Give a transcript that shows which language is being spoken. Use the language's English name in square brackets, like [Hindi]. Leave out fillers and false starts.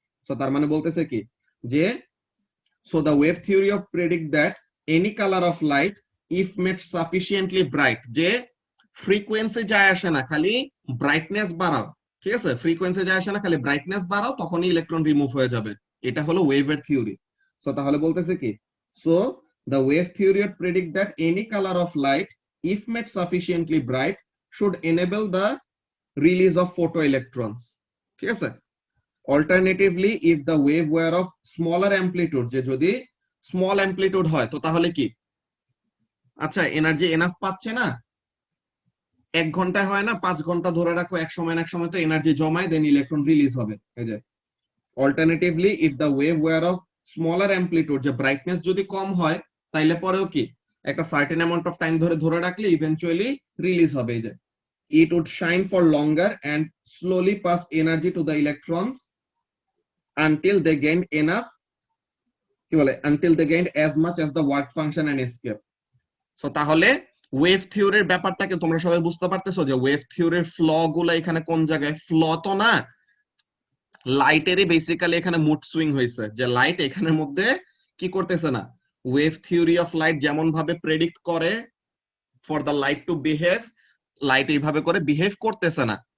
[Bangla] So তার মানে বলতেছে কি যে, [English] so the wave theory of predict that any color of light if made sufficiently bright, [Bangla] যে ফ্রিকোয়েন্সি যায় আসে না, খালি ব্রাইটনেস বাড়াও। ঠিক আছে, ফ্রিকোয়েন্সি যায় আসে না, খালি ব্রাইটনেস বাড়াও, তখনই ইলেকট্রন রিমুভ হয়ে যাবে। এটা হলো ওয়েভের থিওরি। সো তাহলে বলতেছে কি, [English] So the wave theory would predict that any color of light if made sufficiently bright should enable the release of photoelectrons। ঠিক আছে, alternatively if the wave were of smaller amplitude, [Bangla] যে যদি small amplitude হয় তো তাহলে কি, আচ্ছা energy enough পাচ্ছে না, 1 ঘন্টায় হয় না, 5 ঘন্টা ধরে রাখো, এক সময় না এক সময় তো এনার্জি জমায়, দেন ইলেকট্রন রিলিজ হবে। এই যে [English] alternatively if the wave were of smaller amplitude, [Bangla] যে ব্রাইটনেস যদি কম হয় তাইলে পরেও কি একটা সার্টেন অ্যামাউন্ট অফ টাইম ধরে রাখলে ইভেন্চুয়ালি রিলিজ হবে। [English] এই যে it would shine for longer and slowly pass energy to the electrons until they gained enough, কি বলে, until they gained as much as the work function and escape. [Bangla] So তাহলে wave থিওরির ব্যাপারটাকে তোমরা সবাই বুঝতে পারতেছো যে ওয়েভ থিওরির ফ্ল গুলো এখানে কোন জায়গায়, ফ্ল তো না, লাইটেরই বেসিক্যালি এখানে মুড সুইং হয়েছে, যে লাইট এখানের মধ্যে কি করতেছে না, ওয়েভ থিওরি অফ লাইট যেমন ভাবে প্রেডিক্ট করে for the light to behave, light এইভাবে করে বিহেভ করতেছে না।